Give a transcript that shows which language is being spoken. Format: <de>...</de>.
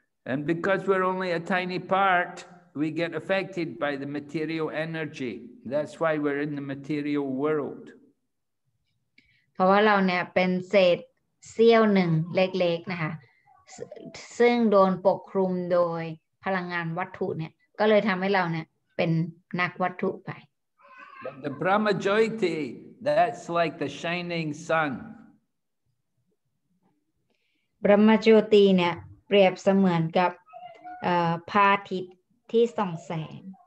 <en>And because we're only a tiny part, we get affected by the material energy. That's why we're in the material world.</en> <th>เพราะว่าเราเนี่ยเป็นเศษเสี้ยวหนึ่งเล็กๆนะคะซึ่งโดนปกคลุมโดยพลังงานวัตถุเนี่ยก็เลยทำให้เราเนี่ยเป็นนักวัตถุไป</th> <en>But the Brahma Jyoti, that's like the shining sun.</en> <th>บรหมโจตีเนี่ยเปรียบเสมือนกับพระอาทิตย์ที่ส่องแสง</th>